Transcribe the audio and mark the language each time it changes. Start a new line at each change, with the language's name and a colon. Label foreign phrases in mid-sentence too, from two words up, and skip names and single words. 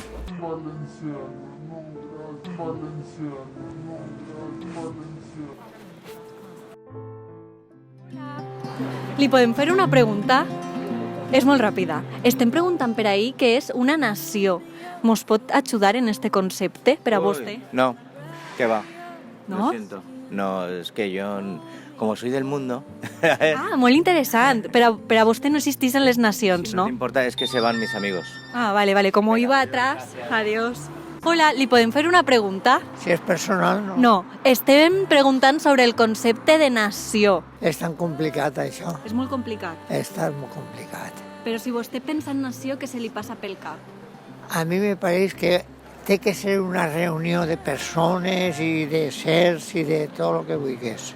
Catalan: Li podem fer una pregunta? És molt ràpida. Estem preguntant per ahí què és una nació. Mos pot ajudar en este concepte per a vostè?
Spanish: No, ¿qué va?
Catalan: No?
Spanish: Lo siento. No, es que yo, como soy del mundo,
Catalan: Ah, molt interessant. Per a vostè no existeixen les nacions,
Spanish: si no
Catalan: no?
Spanish: te importa, es que se van mis amigos. Ah, vale. Como iba atrás, adiós.
Catalan: Hola, li podem fer una pregunta? Si és personal, no. No, estem preguntant sobre el concepte de nació. És tan complicat, això. És molt complicat. És tan molt complicat. Però si vostè pensa en nació, què se li passa pel cap? A mi me pareix que té que ser una reunió de persones i de sers i de tot el que vulguis.